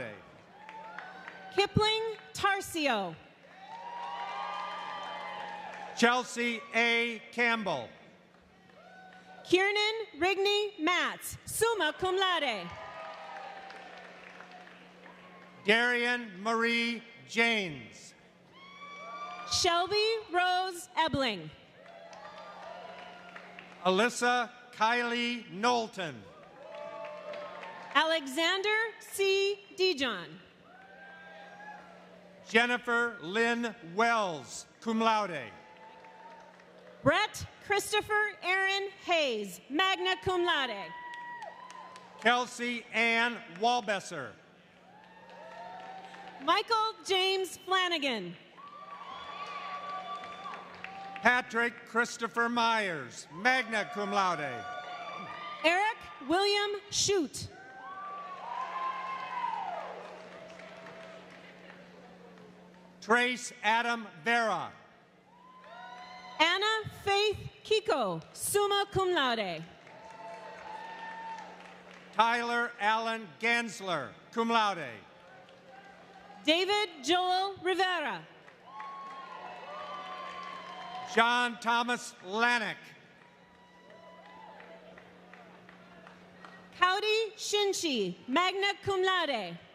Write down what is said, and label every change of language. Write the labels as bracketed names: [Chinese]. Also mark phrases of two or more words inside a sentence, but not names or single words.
[English] Kipling Tarcio. Chelsea A. Campbell. Kiernan Rigney Matz, [Latin] summa cum laude. [English] Darian Marie Janes. Shelby Rose Ebling. Alyssa Kylie Knowlton. Alexander C. Dijon. Jennifer Lynn Wells, [Latin] cum laude. [English] Brett Christopher Aaron Hayes, [Latin] magna cum laude. [English] Kelsey Ann Walbesser. Michael James Flanagan. Patrick Christopher Myers, [Latin] magna cum laude. [English] Eric William Shute. Trace Adam Vera. Anna Faith Kiko, [Latin] summa cum laude. [English] Tyler Allen Gansler, [Latin] cum laude. [English] David Joel Rivera. John Thomas Lanick. Cowdy Shinshi, [Latin] magna cum laude.